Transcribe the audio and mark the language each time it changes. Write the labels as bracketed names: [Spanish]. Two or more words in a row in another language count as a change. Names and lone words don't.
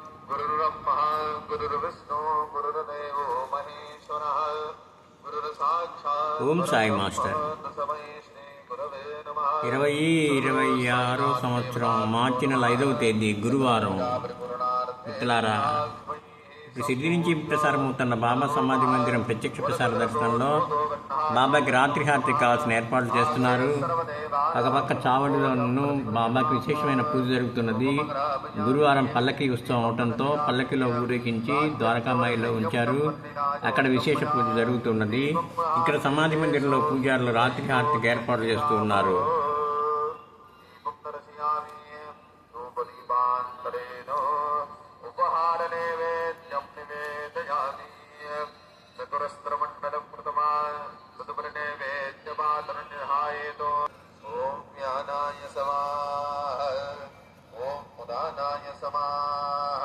[Sanskrit] गुरुर्ब्रह्मा गुरुर्विष्णु गुरुर्देवो महेश्वरः गुरुर्साक्षात् ఓం సాయి परब्रह्म మాస్టర్ तस्मै श्री गुरवे नमः [Telugu] 2026 సంవత్సరం మార్చి నెల 5వ తేదీ గురువారం. మిత్రులారా, ఇప్పుడు సిద్ధి నుంచి ప్రసారం అవుతున్న బాబా సమాధి మందిరం ప్రత్యక్ష ప్రసార దర్శనంలో బాబాకి రాత్రి హారతికి కావాల్సిన ఏర్పాట్లు చేస్తున్నారు. పక్కపక్క చావడిలోనూ బాబాకి విశేషమైన పూజ జరుగుతున్నది. గురువారం పల్లకి ఉత్సవం అవడంతో పల్లకిలో ఊరేగించి ద్వారకామాయిలో ఉంచారు. అక్కడ విశేష పూజ జరుగుతున్నది. ఇక్కడ సమాధి మందిరంలో పూజారులు రాత్రి హారతికి ఏర్పాట్లు చేస్తూ ఉన్నారు. [Sanskrit] ओम ज्ञानाय समाः ओम उदानाय समाः